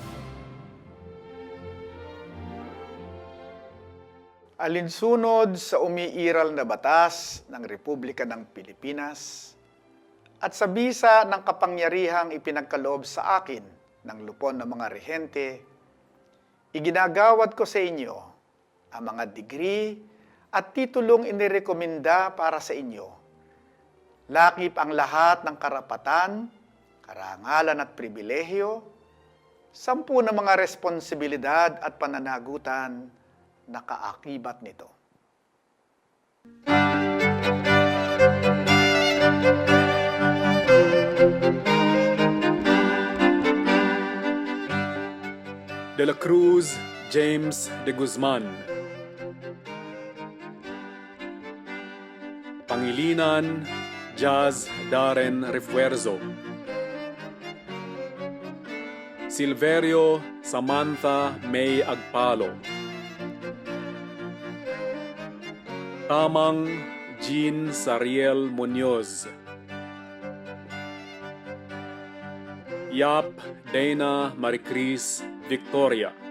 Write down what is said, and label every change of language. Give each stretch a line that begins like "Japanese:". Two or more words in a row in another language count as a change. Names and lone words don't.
Filipino: Alinsunod sa umiiral na batas ng Republika ng Pilipinas at sa bisa ng kapangyarihang ipinagkaloob sa akin ng lupon ng mga rehente, iginagawad ko sa inyo ang mga degree at titulong inirekomenda para sa inyo. Lakip ang lahat ng karapatan, karangalan at pribilehyo, 10 na mga responsibilidad at pananagutan na kaakibat nito. De la Cruz James de Guzman, Pangilinan Jazz Darren Refuerzo, Silverio Samantha May Agpalo, Kamang Jean Sariel Munoz. Yap Dana Maricris Victoria.